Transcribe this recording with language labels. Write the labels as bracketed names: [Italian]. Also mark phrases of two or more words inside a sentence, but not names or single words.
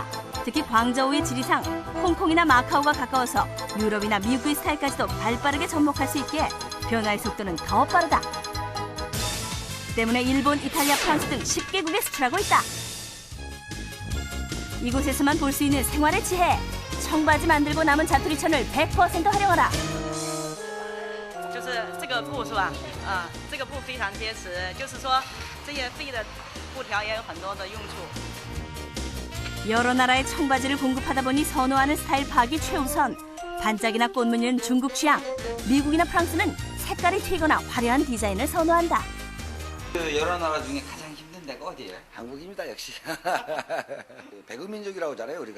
[Korean] 특히 광저우의 지리상 홍콩이나 마카오가 가까워서 유럽이나 미국의 스타일까지도 발빠르게 접목할 수 있기에 변화의 속도는 더 빠르다. 때문에 일본, 이탈리아, 프랑스 등 10개국에 수출하고 있다. 이곳에서만 볼 수 있는 생활의 지혜. 청바지 만들고 남은 자투리천을 100% 활용하라. [Chinese] 就是这个布是吧？这个布非常结实，就是说这些废的布条也有很多的用处。 [Korean] 여러 나라의 청바지를 공급하다 보니 선호하는 스타일 파악이 최우선. 반짝이나 꽃무늬는 중국 취향. 미국이나 프랑스는 색깔이 튀거나 화려한 디자인을 선호한다. 그 여러 나라 중에 가장 힘든 데가 어디예요? 한국입니다 역시. 배구민족이라고 하잖아요 우리가.